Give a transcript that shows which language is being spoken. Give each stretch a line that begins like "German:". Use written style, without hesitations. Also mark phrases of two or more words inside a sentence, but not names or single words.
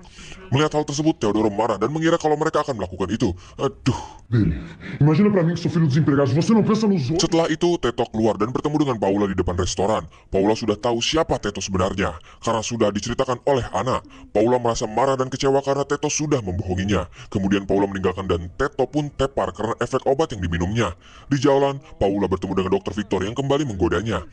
Indonesian: Melihat hal tersebut, Theodoro marah dan mengira kalau mereka akan melakukan itu. Aduh.
Portuguese: Dele. Imagina pra mim que sou filho dos empregados. Você não pensa nos outros?
Indonesian: Setelah itu, Teto keluar dan bertemu dengan Paula di depan restoran. Paula sudah tahu siapa Teto sebenarnya, karena sudah diceritakan oleh Ana. Paula merasa marah dan kecewa karena Teto sudah membohonginya. Kemudian Paula meninggalkan dan Teto pun tepar karena efek obat yang diminumnya. Di jalan, Paula bertemu dengan Dr. Victor yang kembali menggodanya.